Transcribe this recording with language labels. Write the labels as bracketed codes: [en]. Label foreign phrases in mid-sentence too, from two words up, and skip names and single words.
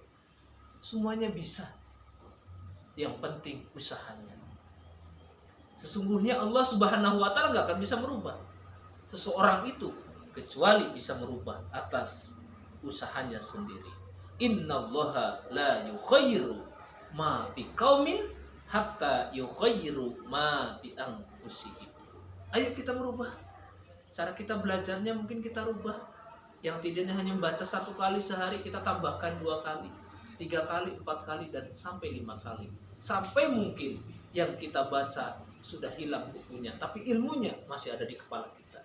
[id] Semuanya bisa. Yang penting usahanya. Sesungguhnya [ar] الله سبحانه وتعالى [id] gak akan bisa merubah seseorang itu kecuali bisa merubah atas usahanya sendiri. [ar] إن الله لا يغير ما بقوم حتى يغيروا ما بأنفسهم. [id] Ayo kita merubah. Cara kita belajarnya mungkin kita rubah. Yang tidaknya hanya membaca 1 kali sehari, kita tambahkan 2 kali, 3 kali, 4 kali, dan sampai 5 kali. Sampai mungkin yang kita baca sudah hilang bukunya, tapi ilmunya masih ada di kepala kita.